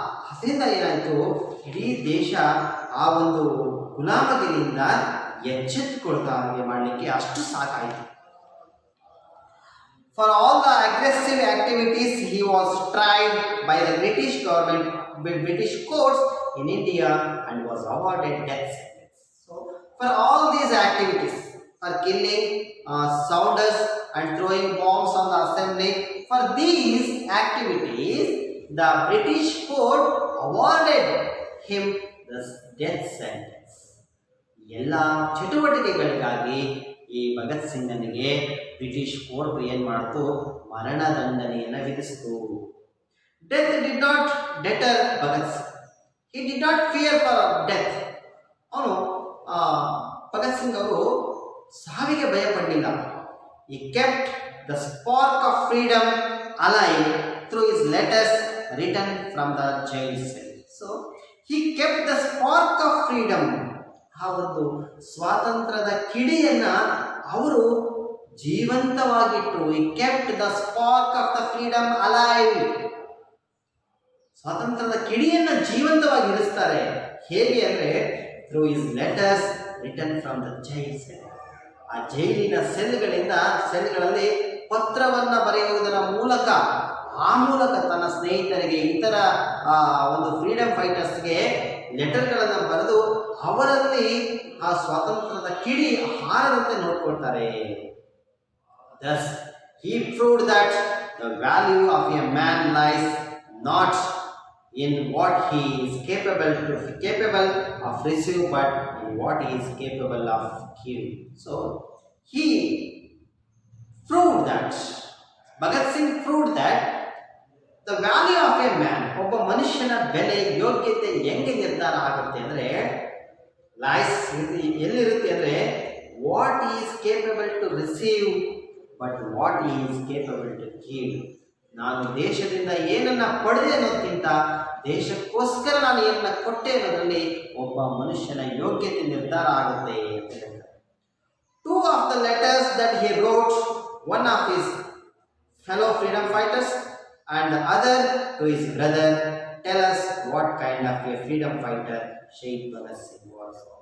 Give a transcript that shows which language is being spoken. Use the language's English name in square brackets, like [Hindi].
[Kannada] ಅದರಿಂದ ಏನಾಯಿತು, ಇಡೀ ದೇಶ ಆ ಒಂದು ಗುಲಾಮಗಿರಿಯಿಂದ ಎಚ್ಚೆತ್ತುಕೊಳ್ತಾ ಹಾಗೆ ಮಾಡಲಿಕ್ಕೆ ಅಷ್ಟು ಸಾಕಾಯಿತು. [English] For all the aggressive activities he was tried by the British government, British courts in India and was awarded death sentence. So for all these activities, for killing sounders and throwing bombs on the assembly, for these activities the British court awarded him the death sentence. [Kannada] ಎಲ್ಲ ಚಟುವಟಿಕೆಗಳಿಗಾಗಿ ಈ Bhagat ಸಿಂಗನಿಗೆ British court ಏನು ಮಾಡ್ತು, ಮರಣದಂಡನೆಯನ್ನು ವಿಧಿಸಿತು. [English] Death did not deter Bhagat Singh. He did not fear for death. [Kannada] ಅವನು ಭಗತ್ ಸಿಂಗ್ ಅವರು ಸಾವಿಗೆ ಭಯಪಡಲಿಲ್ಲ. [English] He kept the spark of freedom alive through his letters written from the jail cell. So he kept the spark of freedom. [Kannada] ಆ ಒಂದು ಸ್ವಾತಂತ್ರ್ಯದ ಕಿಡಿಯನ್ನ ಅವರು ಜೀವಂತವಾಗಿಟ್ಟರು. [English] He kept the spark of the freedom alive. [Kannada] ಸ್ವಾತಂತ್ರ್ಯದ ಕಿಡಿಯನ್ನ ಜೀವಂತವಾಗಿ ಇರಿಸ್ತಾರೆ. ಹೇಗೆ ಅಂದರೆ [English] through his letters written from the jail cell. [Kannada] ಆ ಜೈಲಿನ ಸೆಲ್ಗಳಲ್ಲಿ ಪತ್ರವನ್ನು ಬರೆಯುವುದರ ಮೂಲಕ, ಆ ಮೂಲಕ ತನ್ನ ಸ್ನೇಹಿತರಿಗೆ, ಇತರ ಒಂದು ಫ್ರೀಡಮ್ ಫೈಟರ್ಸ್ಗೆ ಲೆಟರ್ಗಳನ್ನು ಬರೆದು ಅವರಲ್ಲಿ ಆ ಸ್ವಾತಂತ್ರ್ಯದ ಕಿಡಿ ಹಾರದಂತೆ ನೋಡ್ಕೊಳ್ತಾರೆ. [English] Thus he proved that the value of a man lies not in what he is capable of receive, but in what he is capable of give. So he proved that, Bhagat Singh proved that the value of a man, [Kannada] ಒಬ್ಬ ಮನುಷ್ಯನ ಬೆಲೆ, ಯೋಗ್ಯತೆ ಹೆಂಗೆ ನಿರ್ಧಾರ ಆಗುತ್ತೆ ಅಂದರೆ, [English] lies [Kannada] ಎಲ್ಲಿರುತ್ತೆ ಅಂದರೆ, [English] What is capable to receive but what is capable to give. [Kannada] ನಾನು ದೇಶದಿಂದ ಏನನ್ನ ಪಡೆದೆ ಅನ್ನೋದಕ್ಕಿಂತ ದೇಶಕ್ಕೋಸ್ಕರ ನಾನು ಏನನ್ನ ಕೊಟ್ಟೆ ಅನ್ನೋದ್ರಲ್ಲಿ ಒಬ್ಬ ಮನುಷ್ಯನ ಯೋಗ್ಯತೆ ನಿರ್ಧಾರ ಆಗುತ್ತೆ ಅಂತ ಹೇಳ್ತಾರೆ. [English] Two of the letters that he wrote, one of his fellow freedom fighters and the other to his brother, tell us what kind of a freedom fighter Shaheed Bhagat Singh was.